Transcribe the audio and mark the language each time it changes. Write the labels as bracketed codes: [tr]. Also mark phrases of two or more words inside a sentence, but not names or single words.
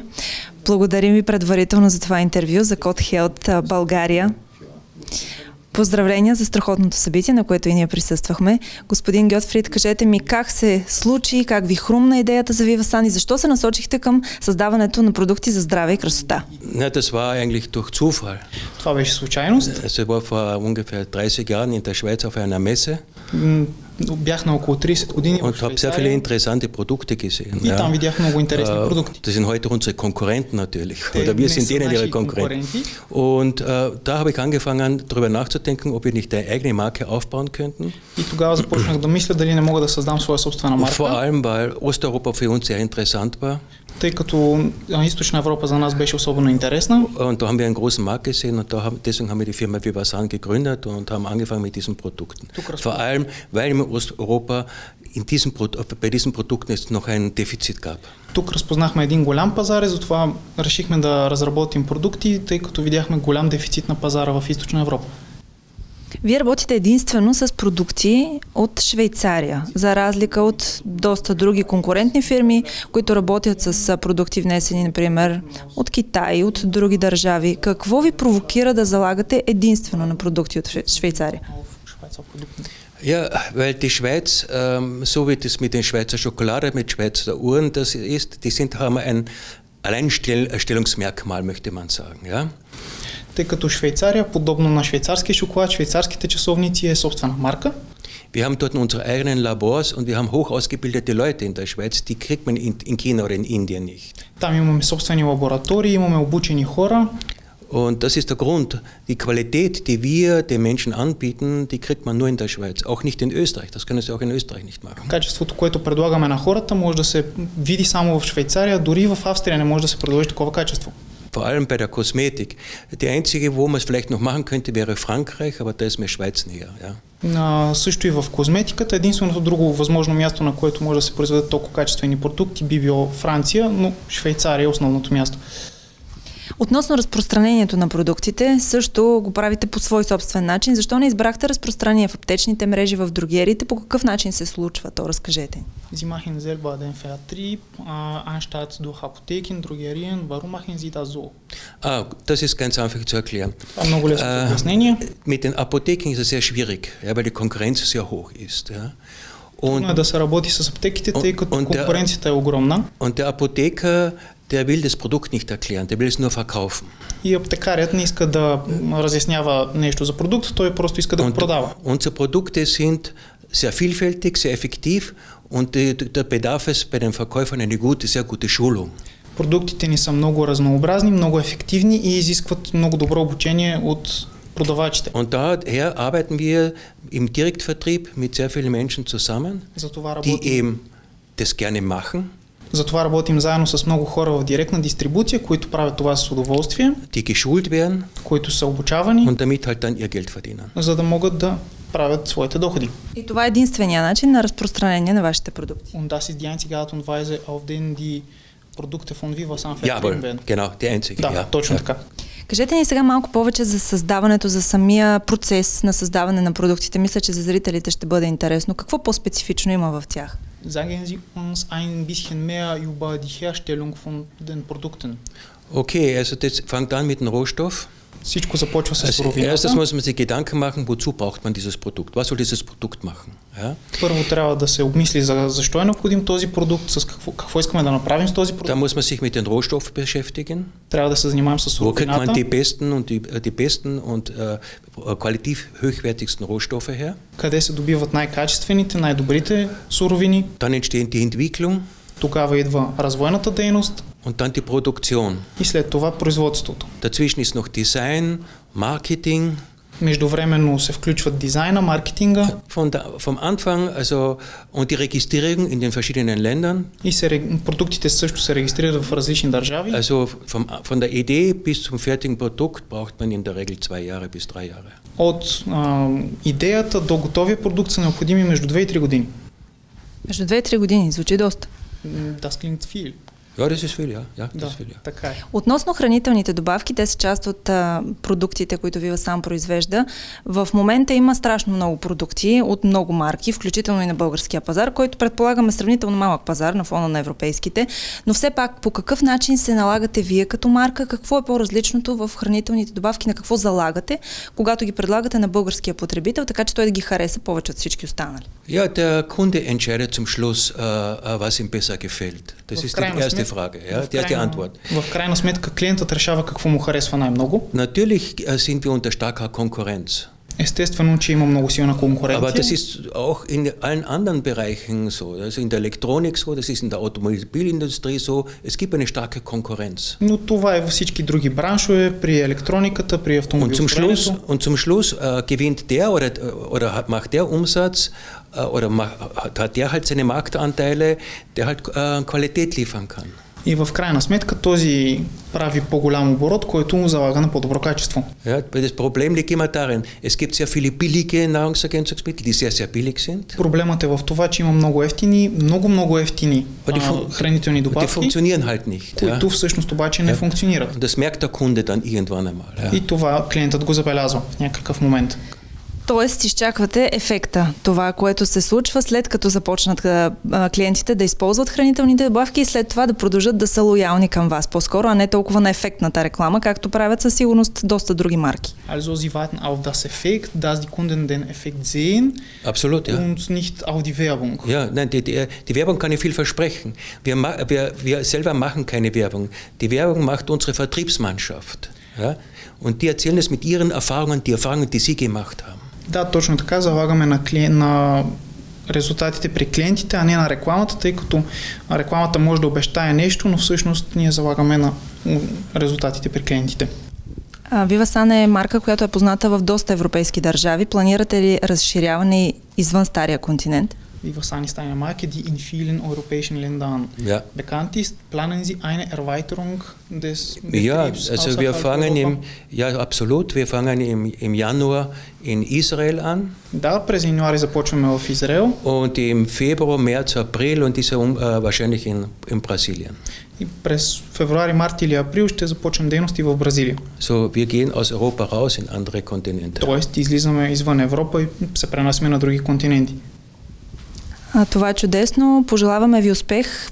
[bg] Благодарим ви предварително за това интервю за Code Health България. Поздравления за страхотното събитие, на което и ние присъствахме. Господин Гьотфрид, кажете ми как се случи, как ви хрумна идеята за Vivasan и защо се насочихте към създаването на продукти за здраве и красота? [de] Das war eigentlich durch Zufall. [bg] Това беше случайност. [de] Es war vor ungefähr 30 Jahren in der Schweiz auf einer Messe. [bg] Бях на около 30 години в Швейцария. [de] Und habe sehr viele interessante Produkte gesehen. [bg] И там видях много интересни продукти. [de] Das sind heute unsere Konkurrenten natürlich. Oder wir sind denen ihre Konkurrenten. Und da habe ich angefangen, darüber nachzudenken, ob wir nicht eine eigene Marke aufbauen könnten. [bg] И тогава започнах да мисля дали не мога да създам своя собствена марка. [de] Vor allem, weil Osteuropa für uns sehr interessant war. [bg] Тъй като Източна Европа за нас беше особено интересна. [de] Und da haben wir einen großen Markt gesehen und deswegen haben wir die Firma Vivasan gegründet und haben angefangen mit diesen Produkten. Vor allem, weil in Osteuropa bei diesen Produkten es noch ein Defizit gab. [bg] Тук разпознахме един голям пазар и затова решихме да разработим продукти, тъй като видяхме голям дефицит на пазара в Източна Европа. Вие работите единствено с продукти от Швейцария, за разлика от доста други конкурентни фирми, които работят с продукти внесени, например, от Китай, от други държави. Какво ви провокира да залагате единствено на продукти от Швейцария? [de] Ja, weil die Schweiz, so wie das mit den Schweizer Schokolade, mit Schweizer Uhren, das ist, haben ein Alleinstellungsmerkmal, möchte man sagen, ja. [bg] Тъй като Швейцария, подобно на швейцарски шоколад, швейцарските часовници е собствена марка. [de] Wir haben dort unsere eigenen Labors und wir haben hoch ausgebildete Leute in der Schweiz, die kriegt man in China oder in Indien nicht. [bg] Там имаме собствени лаборатории, имаме обучени хора. [de] Und das ist der Grund, die Qualität, die wir den Menschen anbieten, die kriegt man nur in der Schweiz, auch nicht in Österreich. Das können sie auch in Österreich nicht machen. [bg] Качеството, което предлагаме на хората, може да се види само в Швейцария, дори в Австрия не може да се предложи такова качество. [de] Vor allem bei der Kosmetik. Die einzige, wo man es vielleicht noch machen könnte, wäre Frankreich, aber da ist mir Schweiz näher. Ja. [bg] Също и в козметиката. Единственото друго възможно място, на което може да се произведат толкова качествени продукти, би било Франция, но Швейцария е основното място. Относно разпространението на продуктите, също го правите по свой собствен начин. Защо не избрахте разпространение в аптечните мрежи, в дрогериите? По какъв начин се случва то? Разкажете. [de] Sie machen selber den Vertrieb, anstatt durch Apotheken, Drogerien. Warum machen Sie das so? Das ist ganz einfach zu erklären. [bg] Много лесно за обяснение. [de] Mit den Apotheken ist es sehr schwierig, ja, weil die Konkurrenz sehr hoch ist. Ja. [bg] Und да се работи с аптеките, тъй като конкуренцията е огромна. [de] Und der Apotheker, der will das Produkt nicht erklären, der will es nur verkaufen. [bg] И аптекарят не иска да разяснява нещо за продукт, той просто иска да го продава. [de] Unsere Produkte sind sehr vielfältig, sehr effektiv und der Bedarf ist bei den Verkäufern eine sehr gute Schulung. [bg] Продуктите ни са много разнообразни, много ефективни и изискват много добро обучение от продавачите. [de] Und daher arbeiten wir im Direktvertrieb mit sehr vielen Menschen zusammen, die eben das gerne machen. [bg] Затова работим заедно с много хора в директна дистрибуция, които правят това с удоволствие, [de] die geschult werden, [bg] които са обучавани, [de] und damit halt dann ihr Geld verdienen. [bg] За да могат да правят своите доходи. И това е единствения начин на разпространение на вашите продукти. [de] Und das ist die einzige Art und Weise, auf denen die Produkte von Vivasan vertrieben werden. Genau, die einzige. [bg] Да, точно така. Кажете ни сега малко повече за създаването, за самия процес на създаване на продуктите. Мисля, че за зрителите ще бъде интересно. Какво по-специфично има в тях? [de] Sagen Sie uns ein bisschen mehr über die Herstellung von den Produkten. Okay, also das fängt an mit dem Rohstoff. [bg] Всичко започва с суровината. [de] Erstens muss man sich Gedanken machen, wozu braucht man dieses Produkt? Was soll dieses Produkt machen? Ja? [bg] Първо трябва да се обмисли защо е необходим този продукт, с какво искаме да направим с този продукт. [de] Da muss man sich mit den Rohstoffen beschäftigen. [bg] Трябва да се занимаем с суровината. [de] Wo kriegt man die besten und qualitativ hochwertigsten Rohstoffe her? [bg] Къде се добиват най-качествените, най-добрите суровини? [de] Dann entsteht die Entwicklung. [bg] Тогава идва развойната дейност. [de] Und dann die Produktion. [bg] И след това производството. [de] Dazwischen ist noch Design, Marketing. [bg] Междувременно се включват дизайна, маркетинга. [de] Vom Anfang, also, und die Registrierung in den verschiedenen Ländern. [bg] И продуктите също се регистрират в различни държави. [de] Also von der Idee bis zum fertigen Produkt braucht man in der Regel 2 Jahre bis 3 Jahre. [bg] От идеята до готовия продукт са необходими между 2 и 3 години. Между 2 и 3 години, звучи доста. [de] Das klingt viel. Ja, das ist viel, ja. Ja, das [bg] да, [de] ist viel, ja. [bg] Така е. Относно хранителните добавки, те са част от продуктите, които Vivasan произвежда. В момента има страшно много продукти от много марки, включително и на българския пазар, който предполагаме сравнително малък пазар на фона на европейските. Но все пак, по какъв начин се налагате вие като марка? Какво е по-различното в хранителните добавки? На какво залагате, когато ги предлагате на българския потребител, така че той да ги хареса повече от всички останали? [de] Ja, der Kunde entscheidet zum Schluss, was ihm besser gefällt. Das ist die erste Frage, ja, die erste Antwort. [bg] В крайна сметка клиентът решава какво му харесва най-много. [de] Natürlich sind wir unter starker Konkurrenz. [bg] Естествено, че има много силна конкуренция. [de] Aber das ist auch in allen anderen Bereichen so. Also in der Elektronik so, das ist in der Automobilindustrie so. Es gibt eine starke Konkurrenz. [bg] Но това е във всички други браншове, при електрониката, при автомобилостроенето. [de] Und zum Schluss gewinnt der oder macht der Umsatz oder hat der halt seine Marktanteile, der halt Qualität liefern kann. [bg] И в крайна сметка този прави по-голям оборот, който му залага на по-добро качество. [de] Ja, das Problem liegt immer darin, es gibt sehr viele billige Nahrungsergänzungsmittel, die sehr, sehr billig sind. [bg] Проблемът е в това, че има много ефтини, много ефтини хранителни добавки, [de] die funktionieren halt nicht, [bg] които всъщност обаче не функционират. [de] Das merkt der Kunde dann irgendwann einmal. [bg] И това клиентът го забелязва в някакъв момент. Тоест, изчаквате ефекта, това, което се случва след като започнат клиентите да използват хранителните добавки и след това да продължат да са лоялни към вас по-скоро, а не толкова на ефектната реклама, както правят със сигурност доста други марки. [de] Also sie warten auf das Effekt, dass die Kunden den Effekt sehen. Absolut, ja. Und nicht auf die Werbung. Ja, nein, die Werbung kann ja viel versprechen. Wir selber machen keine Werbung. Die Werbung macht unsere Vertriebsmannschaft. Ja? Und die erzählen es mit ihren Erfahrungen, die Erfahrungen, die sie gemacht haben. [bg] Да, точно така, залагаме на резултатите при клиентите, а не на рекламата, тъй като рекламата може да обещае нещо, но всъщност ние залагаме на резултатите при клиентите. Vivasan е марка, която е позната в доста европейски държави. Планирате ли разширяване извън стария континент? [de] Vivasan ist eine Marke, die in vielen europäischen Ländern bekannt ist. Planen Sie eine Erweiterung des Betriebs? Ja, also wir fangen absolut, wir fangen im Januar in Israel an. [bg] Да, през януари започваме в Израел. [de] Und im Februar, März, April und diese wahrscheinlich in Brasilien. [bg] И през февруари, март или април ще започнем дейности в Бразилия. [de] So, wir gehen aus Europa raus in andere Kontinente. [bg] Тоест, излизаме извън Европа и се пренасяме на други континенти. Това е чудесно. Пожелаваме ви успех.